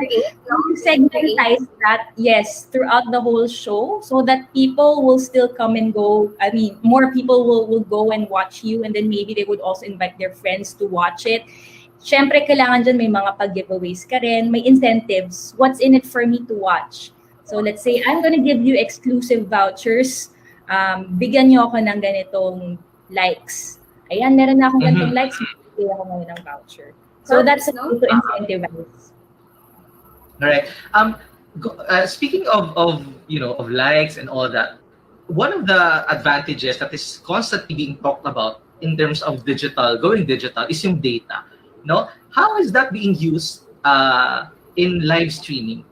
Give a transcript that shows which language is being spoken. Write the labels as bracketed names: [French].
[English] You segmentize that, yes, throughout the whole show so that people will still come and go. I mean, more people will go and watch you, and then maybe they would also invite their friends to watch it. [Filipino] Siyempre, kailangan dyan may mga pag-giveaways ka rin, may incentives. [English] What's in it for me to watch? So let's say, I'm gonna give you exclusive vouchers. [Filipino] Bigyan nyo ako ng ganitong likes. Ayan, meron na akong ganitong likes, bigyan ako ngayon ng voucher. [English] So that's a way to incentivize. All right. Speaking of likes and all that, one of the advantages that is constantly being talked about in terms of going digital is yung data. No, how is that being used in live streaming?